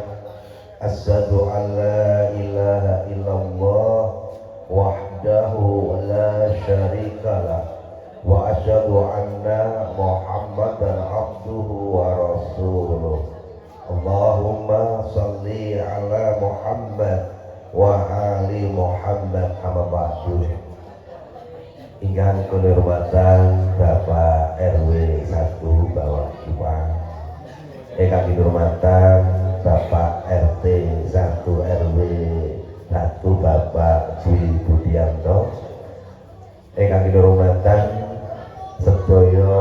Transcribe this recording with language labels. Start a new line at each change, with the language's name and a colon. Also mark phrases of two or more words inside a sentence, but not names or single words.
Arabic: أشهد أن لا إله إلا الله وحده لا شريك له وأشهد أن محمدا عبده ورسوله. اللهم صل على محمد وعلى آل محمد. أما بعد.
Javanese: Ingkang kehormatan Bapak RW 1 Bawah Iwang, ingkang kehormatan Bapak RT 1 RW 1 Bapak Dwi Budianto, ingkang kehormatan sedaya